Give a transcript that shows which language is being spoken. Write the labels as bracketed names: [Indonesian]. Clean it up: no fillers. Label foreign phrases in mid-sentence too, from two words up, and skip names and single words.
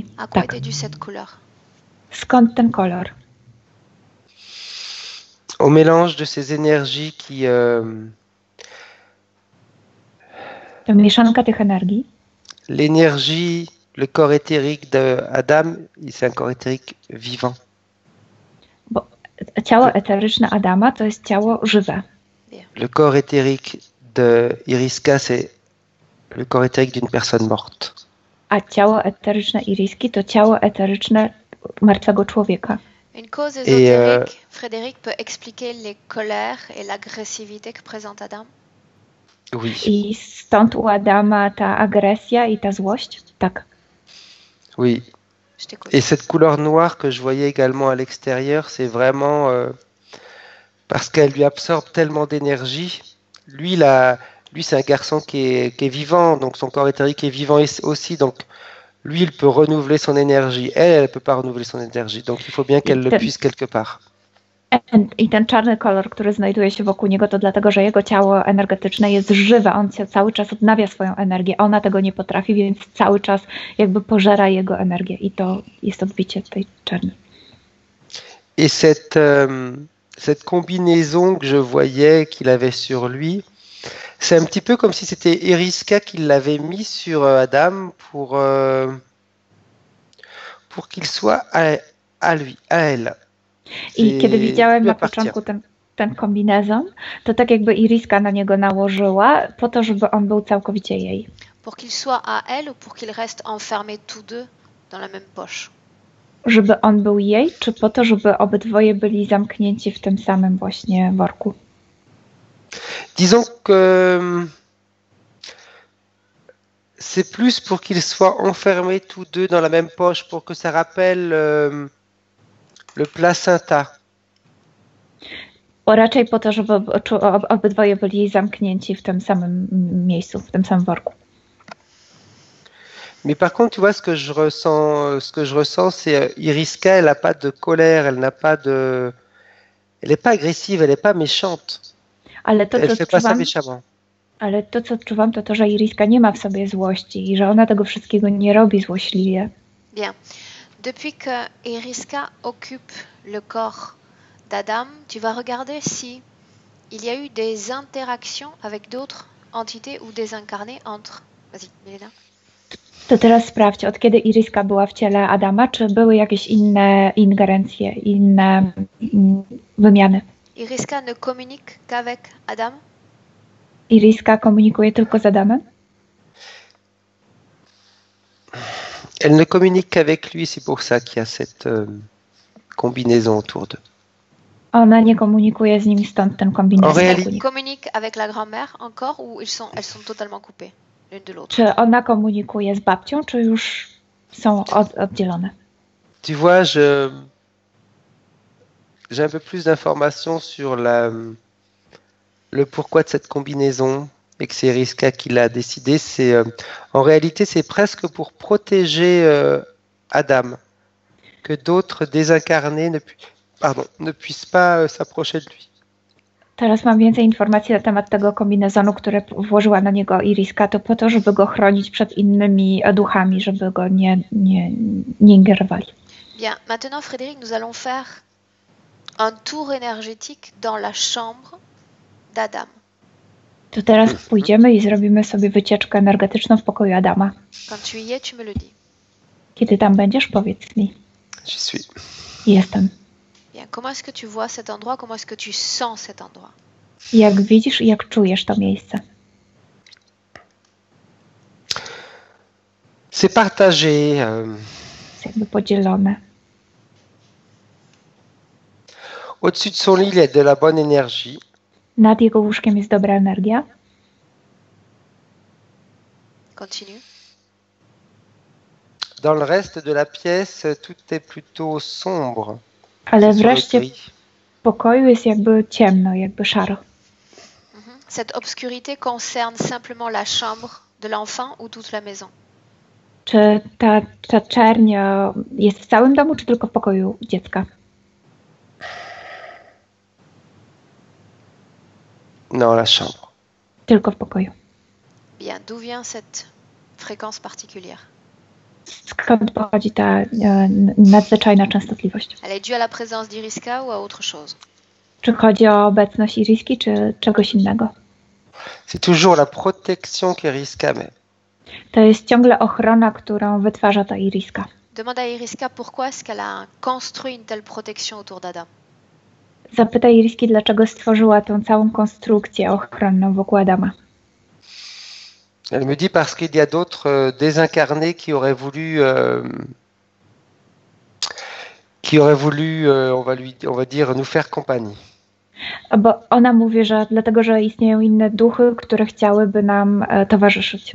[French] À quoi [Polish] Tak. [French] était due cette couleur? [Polish] Skąd ten kolor? [French] Au mélange de ces énergies qui... [Polish] To mieszanka tych energii. [French] L'énergie, le corps éthérique d'Adam, c'est un corps éthérique vivant. [Polish] Bo ciało eteryczne Adama to jest ciało żywe. [French] Le corps éthérique de Iriska, c'est le corps éthérique d'une personne morte. [Polish] A ciało eteryczne Iriski to ciało eteryczne martwego człowieka. [French] Une cause ésotérique, Frédéric peut expliquer les colères et l'agressivité que présente Adam? Oui. [Polish] I stąd u Adama ta agresja i ta złość? Tak. [French] Oui. Je t'écoute. Et cette couleur noire que je voyais également à l'extérieur, c'est vraiment parce qu'elle lui absorbe tellement d'énergie. Lui, c'est un garçon qui est vivant, donc son corps éthérique est vivant aussi. Donc, lui, il peut renouveler son énergie. Elle ne peut pas renouveler son énergie. Donc, il faut bien qu'elle le puisse quelque part. [Polish] I ten czarny kolor, który znajduje się wokół niego, to dlatego, że jego ciało energetyczne jest żywe. On cały czas odnawia swoją energię. Ona tego nie potrafi, więc cały czas jakby pożera jego energię. I to jest odbicie tej czerni. [French] Et cette combinaison que je voyais qu'il avait sur lui, c'est un petit peu comme si c'était Eriska qui l'avait mis sur Adam pour qu'il soit à lui, à elle. [Polish] I kiedy widziałem na początku ten kombinezon, to tak jakby Iriska na niego nałożyła, po to, żeby on był całkowicie jej. [French] Pour qu'il soit à elle ou pour qu'ils restent enfermés tous deux dans la même poche? [Polish] Żeby on był jej, czy po to, żeby obydwoje byli zamknięci w tym samym właśnie worku? [French] Disons que c'est plus pour qu'ils soient enfermés tous deux dans la même poche, pour que ça rappelle le placenta. [Polish] Bo raczej po to, żeby obydwoje byli zamknięci w tym samym miejscu, w tym samym worku. [French] Mais par contre, tu vois, ce que je ressens, c'est Iriska, elle n'a pas de colère, elle n'est pas agressive, elle n'est pas méchante. [Polish] Ale to, [French] elle fait pas ça méchamment. [Polish] Ale to, co odczuwam, to, że Iriska nie ma w sobie złości i że ona tego wszystkiego nie robi złośliwie. [French] Bien. Depuis que Iriska occupe le corps d'Adam, tu vas regarder si il y a eu des interactions avec d'autres entités ou désincarnées entre... Vas-y, Milena. [Polish] To teraz sprawdź, od kiedy Iriska była w ciele Adama, czy były jakieś inne ingerencje, inne wymiany? [French] Iriska ne communique qu'avec Adam? [Polish] Iriska komunikuje tylko z Adamem? [French] Elle ne communique qu'avec lui, c'est pour ça qu'il y a cette combinaison autour d'eux. [Polish] Ona nie komunikuje z nim, stąd ten kombinezon. [French] Elle communique avec la grand-mère encore ou elles sont totalement coupées l'une de l'autre? [Polish] Czy ona komunikuje z babcią, czy już są oddzielone? [French] Tu vois, j'ai un peu plus d'informations sur le pourquoi de cette combinaison et que c'est Iriska qui l'a décidé. En réalité, c'est presque pour protéger Adam, que d'autres désincarnés ne puissent pas s'approcher de lui. [Polish] Teraz mam więcej informacji na temat tego kombinezonu, który włożyła na niego Iriska, to po to, żeby go chronić przed innymi duchami, żeby go nie ingerowali. [French] Bien, maintenant Frédéric, nous allons faire un tour énergétique dans la chambre d'Adam. [Polish] To teraz pójdziemy i zrobimy sobie wycieczkę energetyczną w pokoju Adama. [French] Quand tu y es, tu me le dis. [Polish] Kiedy tam będziesz, powiedz mi. [French] J'y suis. [Polish] Jestem. [French] Bien, comment est-ce que tu vois cet endroit? Comment est-ce que tu sens cet endroit? [Polish] Jak widzisz i jak czujesz to miejsce? [French] C'est partagé. [Polish] Jest jakby podzielone. [French] Au-dessus de son lit, il y a de la bonne énergie. [Polish] Nad jego łóżkiem jest dobra energia. [French] Continue. Dans le reste de la pièce, tout est plutôt sombre. [Polish] Ale w reszcie pokoju jest jakby ciemno, jakby szaro. [French] Cette obscurité concerne simplement la chambre de l'enfant ou toute la maison? [Polish] Czy ta czerń jest w całym domu, czy tylko w pokoju dziecka? [French] Non, la chambre. [Polish] Tylko w pokoju. [French] Bien, d'où vient cette fréquence particulière? [Polish] Skąd pochodzi ta nadzwyczajna częstotliwość? [French] Elle est due à la présence d'Iriska ou à autre chose? [Polish] Czy chodzi o obecność Iriski, czy czegoś innego? [French] C'est toujours la protection qu'Iriska met. [Polish] To jest ciągle ochrona, którą wytwarza ta Iriska. [French] Demande à Iriska pourquoi est-ce qu'elle a construit une telle protection autour d'Adam. [Polish] Zapytaj Iriski, dlaczego stworzyła tę całą konstrukcję ochronną wokół Adama. [French] Elle me dit parce qu'il y a d'autres désincarnés qui auraient voulu, on va dire, nous faire compagnie. [Polish] Bo ona mówi, że dlatego, że istnieją inne duchy, które chciałyby nam towarzyszyć.